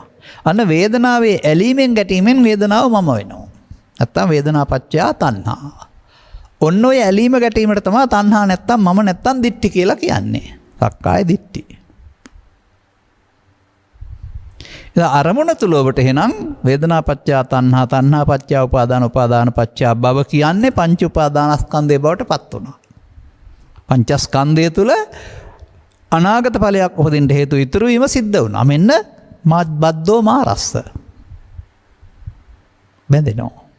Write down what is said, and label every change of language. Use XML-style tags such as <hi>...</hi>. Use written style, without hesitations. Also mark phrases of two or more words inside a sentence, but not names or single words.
<si>අන්න වේදනාවේ ඇලීමෙන් ගැටීමෙන් වේදනාව මම වෙනවා.</si> <pi>නැත්තම් වේදනා පච්චා තණ්හා.</pi> <si>ඔන්න ඔය ඇලීම ගැටීමට තමයි තණ්හා නැත්තම් මම නැත්තම් දිට්ඨි කියලා කියන්නේ.</si> <pi>සක්කාය දිට්ඨි.</pi> <si>අරමුණ තුල ඔබට එහෙනම්</si> <pi>වේදනා පච්චා තණ්හා, තණ්හා පච්චා උපාදාන, උපාදාන පච්චා භව</pi> <si>කියන්නේ පංච උපාදානස්කන්ධය බවට පත් වුණා. පංචස්කන්ධය තුල අනාගත ඵලයක් උපදින්න හේතු ඉතුරු වීම සිද්ධ වුණා. මෙන්න</si> <pi>බද්දෝ මාරස්ස.</pi> <si>බැඳෙනවා.</si>